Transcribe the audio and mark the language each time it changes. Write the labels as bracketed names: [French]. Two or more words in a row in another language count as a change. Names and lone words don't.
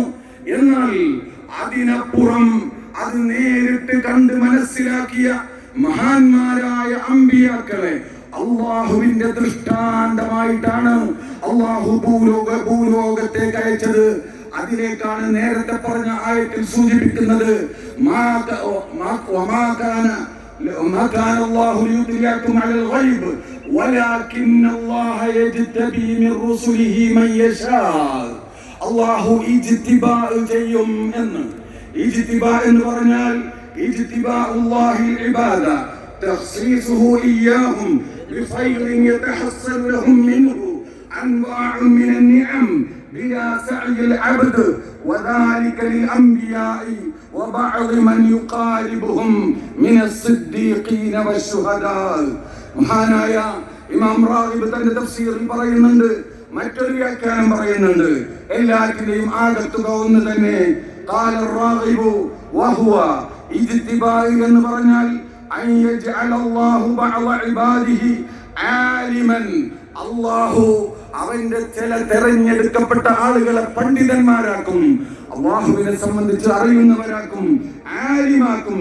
[Malayalam] എന്നാൽ അതിനപ്പുറം അത് നേരിട്ട് കണ്ട് മനസ്സിലാക്കിയ മഹാന്മാരായ അമ്പിയാക്കളെ അല്ലാഹുവിന്റെ ദൃഷ്ടാന്തമായിട്ടാണ് അല്ലാഹു ഭൂലോകത്തേക്ക് അയച്ചത്. അതിലേക്കാണ് നേരത്തെ പറഞ്ഞ ആയത്തിൽ സൂചിപ്പിക്കുന്നത്, [Arabic] ما كان الله ليطلعكم على الغيب ولكن الله يجتبي من رسله من يشاء. [Malayalam] അല്ലാഹു ഇജ്തിബാ ചെയ്യും എന്ന്. ഇജ്തിബാ എന്ന് പറഞ്ഞാൽ [Arabic] اجتباء الله العباد, تخصيصه إياهم بخير يتحصل لهم منه أنواع من النعم بلا سعي العبد وذلك للأنبياء وبعض من يقاربهم من الصديقين والشهداء. [Malayalam] മഹാനായ ഇമാം റാഗിബ് തന്റെ തഫ്സീറിൽ പറയുന്നുണ്ട്, മറ്റൊരു വ്യാഖ്യാനം പറയുന്നുണ്ട്, എല്ലാത്തിന്റെയും ആകത്തുക ഒന്ന് തന്നെ. [Arabic] قال راغب وهو اجتباء [Malayalam] എന്ന് പറഞ്ഞാൽ [Arabic] أن يجعل الله بعض عباده عالما, [Malayalam] അല്ലാഹു അവന്റെ ചില തെരഞ്ഞെടുക്കപ്പെട്ട ആളുകളെ പണ്ഡിതന്മാരാക്കും, അല്ലാഹുവിനെ സംബന്ധിച്ച് അറിയുന്നവരാക്കും, ആലിമാക്കും.